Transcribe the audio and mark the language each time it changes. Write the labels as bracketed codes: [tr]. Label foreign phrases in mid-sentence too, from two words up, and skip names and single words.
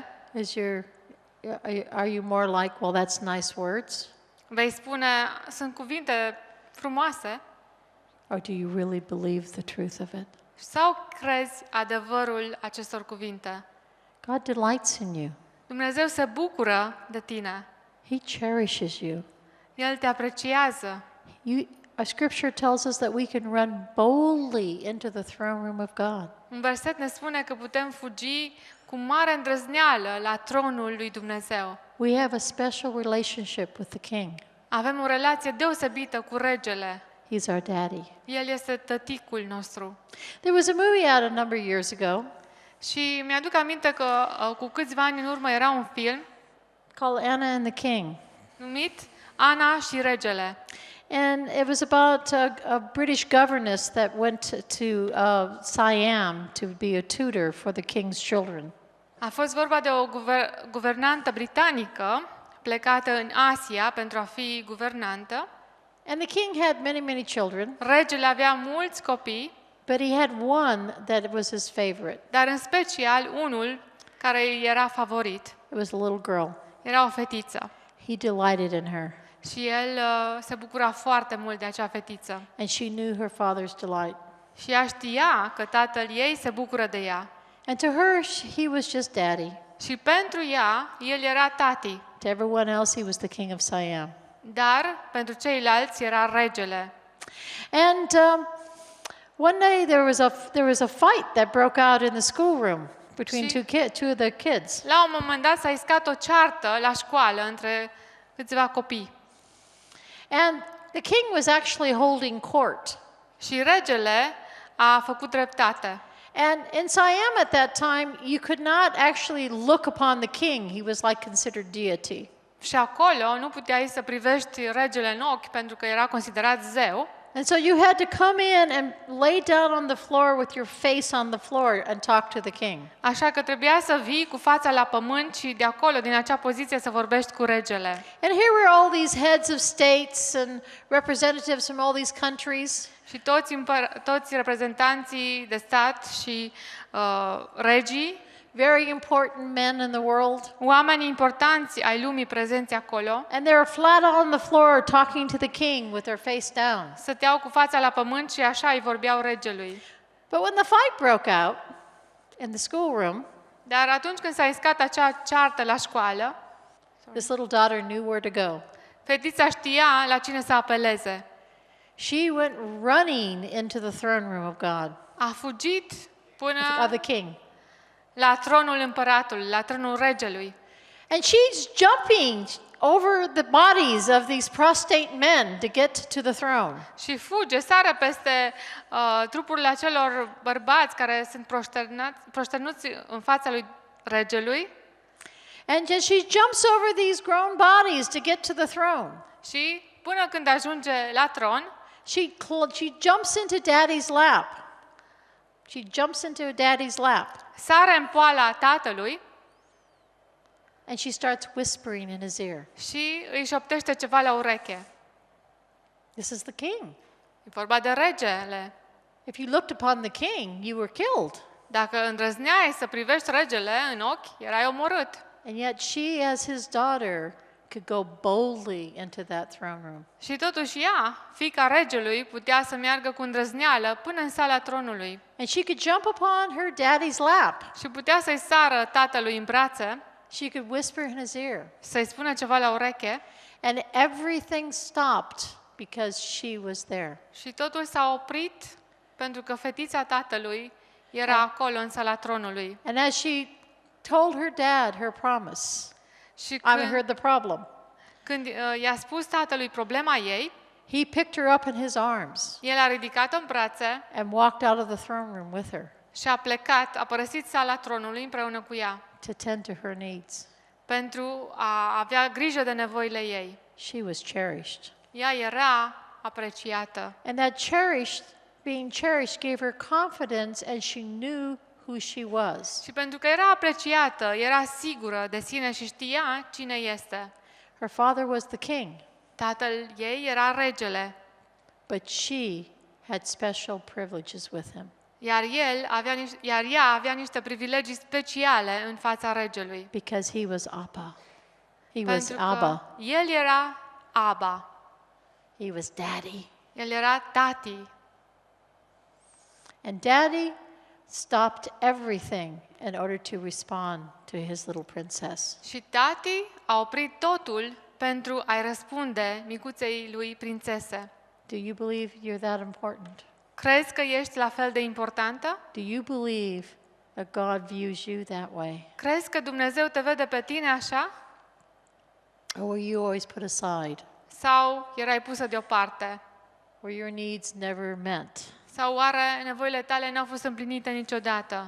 [en] are you more like, well, that's nice words? [ro] vei spune, sunt cuvinte frumoase? [en] Or do you really believe the truth of it? [ro] Sau crezi adevărul acestor cuvinte? [en] God delights in you. [ro] Dumnezeu se bucură de tine. [en] He cherishes you. [ro] El te apreciază. [en] Our scripture tells us that we can run boldly into the throne room of God. [ro] Un verset ne spune că putem fugi cu mare îndrăzneală la tronul lui Dumnezeu. [en] We have a special relationship with the King. [ro] Avem o relație deosebită cu regele. [en] He's our daddy. [ro] El este tăticul nostru. [en] There was a movie out a number of years ago [ro] Și mi-aduc aminte că cu câțiva ani în urmă era un film [en] called Anna and the King. [ro] numit Ana și regele. [en] And it was about a British governess that went to Siam to be a tutor for the king's children. [ro] A fost vorba de o guvernantă britanică plecată în Asia pentru a fi guvernantă. [en] And the king had many children, [ro] Regele avea mulți copii, [en] but he had one that was his favorite. [ro] dar în special unul care îi era favorit. [en] It was a little girl. [ro] Era o fetiță. [en] He delighted in her, [ro] Și el se bucura foarte mult de acea fetiță. [en] and she knew her father's delight. [ro] Și ea știa că tatăl ei se bucură de ea. [en] And to her, he was just daddy. [ro] Și pentru ea, el era tati. [en] To everyone else, he was the king of Siam. [ro] Dar pentru ceilalți era regele. [en] And one day there was a fight that broke out in the schoolroom between two of the kids. [ro] La un moment dat s-a iscat o ceartă la școală între câțiva copii. [en] And the king was actually holding court. [ro] Și regele a făcut dreptate. [en] And in Siam at that time, you could not actually look upon the king. He was like considered deity. [ro] Și acolo nu puteai să privești regele în ochi pentru că era considerat zeu. [en] And so you had to come in and lay down on the floor with your face on the floor and talk to the king. [ro] Așa că trebuia să vii cu fața la pământ și de acolo, din acea poziție, să vorbești cu regele. [en] And here were all these heads of states and representatives from all these countries. [ro] Și toți reprezentanții de stat și regii, [en] Very important men in the world. [ro] oamenii importanți ai lumii prezenți acolo, [en] And they were flat on the floor talking to the king with their face down. [ro] stăteau cu fața la pământ și așa îi vorbeau regelui. [en] But when the fight broke out in the schoolroom, [ro] Dar atunci când s-a iscat acea ceartă la școală, [en] this little daughter knew where to go. [ro] fetița știa la cine să apeleze. [en] She went running into the throne room of God, [ro] A fugit până [en] of the king. [ro] la tronul împăratului, la tronul regelui. [en] And she's jumping over the bodies of these prostrate men to get to the throne. [ro] Și fuge, sare peste trupurile acelor bărbați care sunt proșternuți în fața lui regelui [en] And then she jumps over these grown bodies to get to the throne. [ro] și până când ajunge la tron, [en] She jumps into daddy's lap. She jumps into daddy's lap. [ro] sare în poala tatălui [en] And she starts whispering in his ear. [ro] și îi șoptește ceva la ureche. [en] This is the king. [ro] E vorba de regele. [en] If you looked upon the king, you were killed. [ro] Dacă îndrăzneai să privești regele în ochi, erai omorât. [en] And yet she, as his daughter, could go boldly into that throne room. [ro] Și totuși ea, fiica regelui, putea să meargă cu îndrăzneală până în sala tronului [en] And she could jump upon her daddy's lap. [ro] și putea să-i sară tatălui în brațe, [en] She could whisper in his ear. [ro] să-i spună ceva la ureche [en] And everything stopped because she was there. [ro] și totul s-a oprit pentru că fetița tatălui era acolo în sala tronului. [en] And as she told her dad her promise, [ro] Și [en] heard the problem, [ro] când i-a spus tatălui problema ei, [en] he picked her up in his arms [ro] el a ridicat-o în brațe [en] and walked out of the throne room with her [ro] și a plecat, a părăsit sala tronului împreună cu ea [en] to tend to her needs. [ro] pentru a avea grijă de nevoile ei. [en] She was cherished. [ro] Ea era apreciată. [en] And that being cherished gave her confidence, and she knew who she was. [ro] Și pentru că era apreciată, era sigură de sine și știa cine este. [en] Her father was the king, [ro] Tatăl ei era regele, [en] but she had special privileges with him [ro] iar ea avea niște privilegii speciale în fața regelui. [en] because he was Abba. He was [ro] Pentru că [en] Abba. [ro] el era Abba, [en] He was daddy. [ro] el era tati. [en] And daddy stopped everything in order to respond to his little princess. [ro] Și tati a oprit totul pentru a-i răspunde micuței lui prințese. [en] Do you believe you're that important? [ro] Crezi că ești la fel de importantă? [en] Do you believe that God views you that way? [ro] Crezi că Dumnezeu te vede pe tine așa? [en] Or were you always put aside? [ro] Sau erai pusă deoparte? [en] Were your needs never met? [ro] Sau oare nevoile tale n-au fost împlinite niciodată?